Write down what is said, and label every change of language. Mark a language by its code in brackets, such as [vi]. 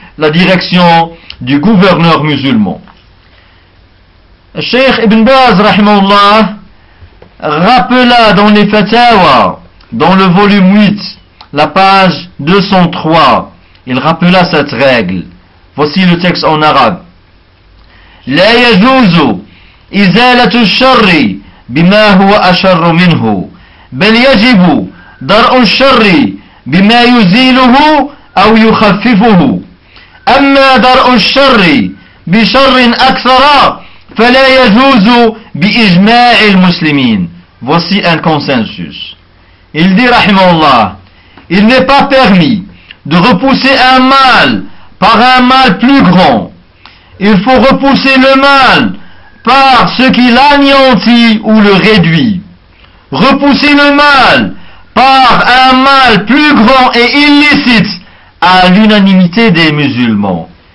[fr] la direction du gouverneur musulman. Cheikh Ibn Baz, rahimahullah, rappela dans les fatwa, dans le volume 8, la page 203, il rappela cette règle. Voici le texte en arabe. [ar] لا يجوز إزالة الشر بما هو أشر منه بل يجب درء الشر بما يزيله أو يخففه أما درء الشر بشر أكثر فلا يجوز بإجماع المسلمين. [fr] Voici un consensus. Il dit, رحمه الله, il n'est pas permis de repousser un mal par un mal plus grand. Il faut repousser le mal par ce qui l'anéantit ou le réduit. Repousser le mal par un mal plus grand et illicite à l'unanimité des musulmans.